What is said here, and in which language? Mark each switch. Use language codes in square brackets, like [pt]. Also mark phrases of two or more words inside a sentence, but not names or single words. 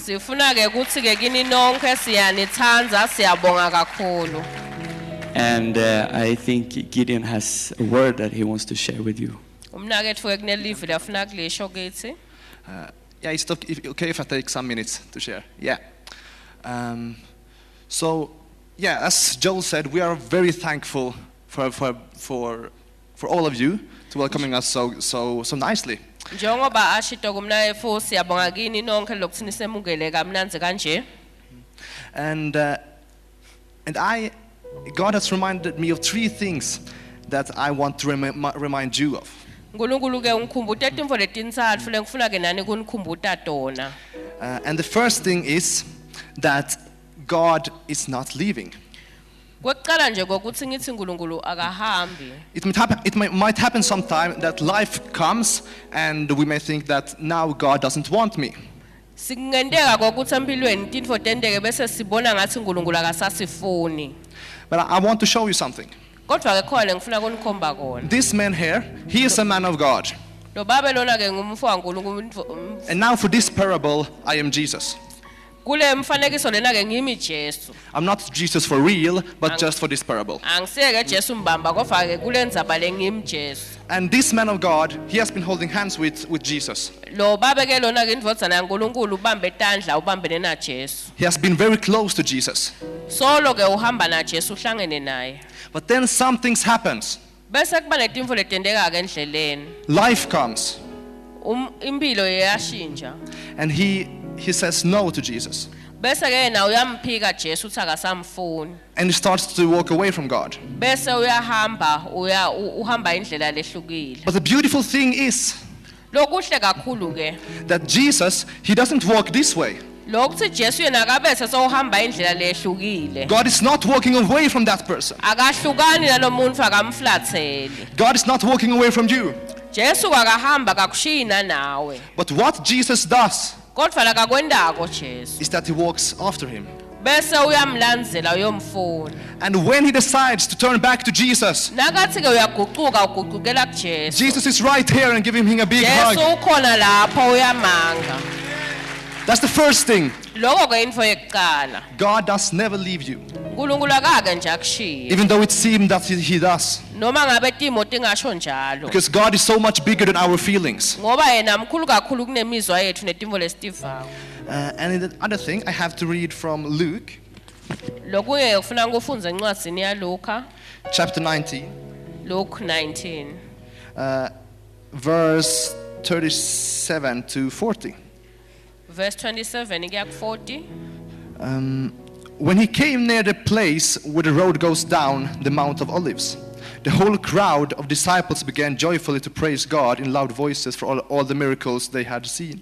[ss] Sifuna ke ukuthi ke kini nonke siyanithanza siyabonga kakhulu. [en] And I think Gideon has a word that he wants to share with you. [ss] Umnaketfu ke kunelivi lafuna kulisho kithi. [en] Yeah, it's okay if I take some minutes to share. Yeah. So, yeah, as Joel said, we are very thankful for all of you to welcoming us so nicely. [ss] Njengoba ashito kumnayefu siyabonga kini nonke lokuthi nisemukele kamnanzi kanje. [en] And God has reminded me of three things that I want to remind you of. [ss] Nkulunkulu ke ungikhumbuta etimvo letintsatfu lengifuna ke nani kunikhumbuta tona. [en] And the first thing is that God is not leaving. [ss] Kwekucala nje kokuthi ngithi uNkulunkulu akahambi. [en] It might happen sometime that life comes and we may think that now God doesn't want me. [ss] Singendeka kokuthi empilweni tintfo tenteke bese sibona ngathi uNkulunkulu akasasifuni. [en] But I want to show you something. [ss] Kodwa ke khona ngifuna kunikhomba kona. [en] This man here, he is a man of God. [ss] Lo baba lona ke ngumfo kaNkulunkulu. [en] And now for this parable, I am Jesus. [ss] Kule mfanekiso lena ke ngimi Jesu. [en] I'm not Jesus for real, but just for this parable. [ss] Angiseke Jesu mbamba kodwa ke kule ndzaba lengimi Jesu. [en] And this man of God, he has been holding hands with Jesus. [ss] Lo baba ke lona ke indvodzana yaNkulunkulu ubambe tandla ubambene na Jesu. [en] He has been very close to Jesus. [ss] Solo ke uhamba na Jesu uhlangene naye. [en] But then some things happens. [ss] Bese kuba netimfo letendeka ke endleleni. [en] Life comes. [ss] Impilo iyashintsha. [en] And he says no to Jesus. [ss] Bese ke yena uyamphika Jesu uthi akasamfuni. [en] And he starts to walk away from God. [ss] Bese uyahamba uhamba indlela lehlukile. [en] But the beautiful thing is [ss] Lokuhle kakhulu ke [en] that Jesus, he doesn't walk this way. [ss] lokuthi Jesu yena akabese sowuhamba indlela lehlukile. [en] God is not walking away from that person. [ss] Akahlukani nalomuntu akamflatheli. [en] God is not walking away from you. [ss] Jesu akahamba kakushina nawe. [en] But what Jesus does [ss] Kodwa la kakwendako Jesu. [en] is that he walks after him. [ss] Bese uyamlandzela uyomfuna. [en] And when he decides to turn back to Jesus, [ss] Nakathi ke uyaguquka uguqukela kuJesu. [en] Jesus is right here and giving him a big [ss] Jesu [en] hug. [ss] ukhona lapho uyamanga. [en] That's the first thing. [ss] Lokho ke info yokuqala. [en] God does never leave you. [ss] uNkulunkulu akake nje akushiye. [en] Even though it seems that he does. [ss] Noma ngabe timo tingasho njalo. [en] Because God is so much bigger than our feelings. [ss] Ngoba yena mkhulu kakhulu kunemizwa yethu netimvo lesitivayo. [en] And the other thing, I have to read from Luke, [ss] Lokuye ufuna ukufunza encwadini yaLuka, [en] chapter 19, Luke 19, verse 37 to 40. [ss] verse 27 kuya ku40. [en] When he came near the place where the road goes down the Mount of Olives, the whole crowd of disciples began joyfully to praise God in loud voices for all the miracles they had seen.